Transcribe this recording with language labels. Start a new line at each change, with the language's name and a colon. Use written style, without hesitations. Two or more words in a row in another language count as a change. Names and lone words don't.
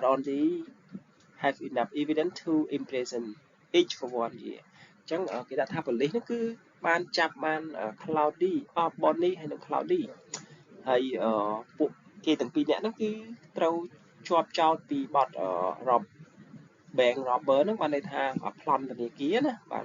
English: only have enough evidence to imprison each for 1 year
Khmer: អញ្ចឹងគេដាក់ថា police ហ្នឹងគឺបានចាប់បាន Cloudy Bonnie ហើយនិង Cloudy ហើយពួកគេទាំងពីរនាក់ហ្នឹងគឺត្រូវជាប់ចោទពីបទ
English: bank robber
Khmer: ហ្នឹងបានន័យថាប្លន់ធនាគារណាបាទ